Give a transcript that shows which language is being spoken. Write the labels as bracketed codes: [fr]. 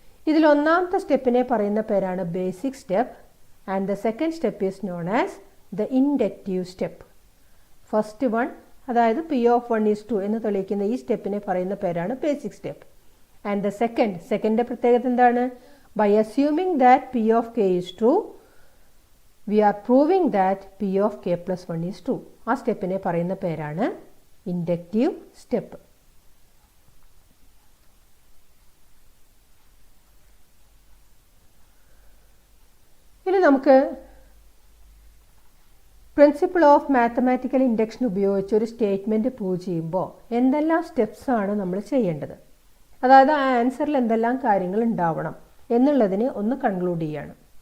[ml] ഇതിൽ ഒന്നാമത്തെ സ്റ്റെപ്പിനെ പറയുന്ന പേരാണ് basic step, [en] And the second step is known as the inductive step. [ml] First one, അതായത് പി ഓഫ് 1 ഈസ് 2 എന്ന് തെളിയിക്കുന്ന ഈ സ്റ്റെപ്പിനെ പറയുന്ന പേരാണ് basic step. [en] and the second [ml] പ്രത്യേകത എന്താണ്? [en] By assuming that P of k is true, we are proving that P of k plus 1 is true. [ml] ആ സ്റ്റെപ്പിനെ പറയുന്ന പേരാണ് ഇൻഡക്റ്റീവ് സ്റ്റെപ്പ്. ഇനി നമുക്ക് പ്രിൻസിപ്പിൾ ഓഫ് മാത്തമാറ്റിക്കൽ ഇൻഡക്ഷൻ ഉപയോഗിച്ച് ഒരു സ്റ്റേറ്റ്മെൻറ്റ് പ്രൂവ് ചെയ്യുമ്പോൾ എന്തെല്ലാം സ്റ്റെപ്സ് ആണ് നമ്മൾ ചെയ്യേണ്ടത്, അതായത് ആ ആൻസറിൽ എന്തെല്ലാം കാര്യങ്ങൾ ഉണ്ടാവണം എന്നുള്ളതിനെ ഒന്ന് കൺക്ലൂഡ് ചെയ്യാണ്.